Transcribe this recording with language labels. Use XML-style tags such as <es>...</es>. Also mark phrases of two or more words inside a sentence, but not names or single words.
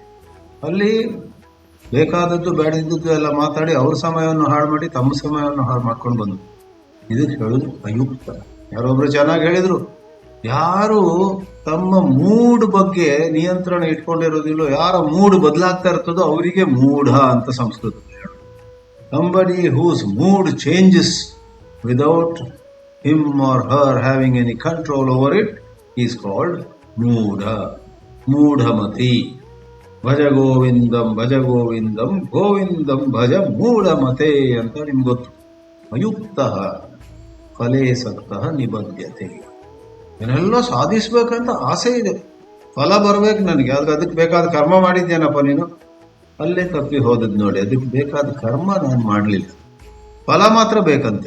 <kn>ಅಲ್ಲಿ ಬೇಕಾದದ್ದು ಬೇಡದಿದ್ದು ಎಲ್ಲ ಮಾತಾಡಿ ಅವ್ರ ಸಮಯವನ್ನು ಹಾಳು ಮಾಡಿ ತಮ್ಮ ಸಮಯವನ್ನು ಹಾಳು ಮಾಡ್ಕೊಂಡು ಬಂದ್ರು. ಇದಕ್ಕೆ ಹೇಳುದು ಅಯುಕ್ತ. ಯಾರೊಬ್ರು ಚೆನ್ನಾಗಿ ಹೇಳಿದ್ರು, ಯಾರು ತಮ್ಮ ಮೂಡ್ ಬಗ್ಗೆ ನಿಯಂತ್ರಣ ಇಟ್ಕೊಂಡಿರೋದಿಲ್ಲೋ, ಯಾರ ಮೂಡ್ ಬದಲಾಗ್ತಾ ಇರ್ತದೋ ಅವರಿಗೆ ಮೂಢ ಅಂತ ಸಂಸ್ಕೃತ.</kn> <en>Somebody whose mood changes without him or her having any control over it is called moodha, moodhamati.</en> <sa>ಭಜ ಗೋವಿಂದಂ ಭಜ ಗೋವಿಂದಂ ಗೋವಿಂದಂ ಭಜ ಮೂಢಮತೆ</sa> <kn>ಅಂತ ನಿಮ್ಗೆ ಗೊತ್ತು.</kn> <sa>ಅಯುಕ್ತ ಫಲೇ ಸಕ್ತಃ ನಿಬದ್ಧತೆ.</sa> <kn>ಏನೆಲ್ಲ ಸಾಧಿಸ್ಬೇಕಂತ ಆಸೆ ಇದೆ, ಫಲ ಬರ್ಬೇಕು ನನಗೆ, ಆದ್ರೆ ಅದಕ್ಕೆ ಬೇಕಾದ ಕರ್ಮ ಮಾಡಿದ್ದೇನಪ್ಪ ನೀನು, ಅಲ್ಲೇ ತಪ್ಪಿ ಹೋದದ್ ನೋಡಿ. ಅದಕ್ಕೆ ಬೇಕಾದ ಕರ್ಮ ನಾನು ಮಾಡಲಿಲ್ಲ, ಫಲ ಮಾತ್ರ ಬೇಕಂತೆ.</kn>